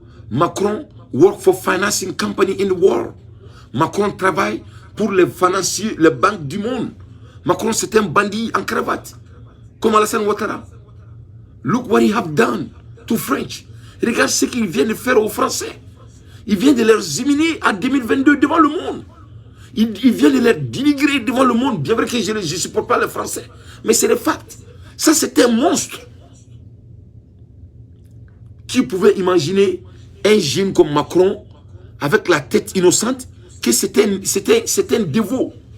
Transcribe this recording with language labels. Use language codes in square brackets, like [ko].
[en] Macron work for financing company in the world. [fr] Macron travaille pour les financiers, les banques du monde. Macron c'est un bandit en cravate. Comme Alassane Ouattara. [en] Look what he have done to French. [fr] Regarde ce qu'il vient de faire aux Français. Il vient de les éliminer en 2022 devant le monde. Il vient de les dénigrer devant le monde. Bien vrai que je ne supporte pas les Français. Mais c'est le fact. Ça, c'est un monstre. Qui pouvait imaginer un jeune comme Macron, avec la tête innocente, que c'était un dévot.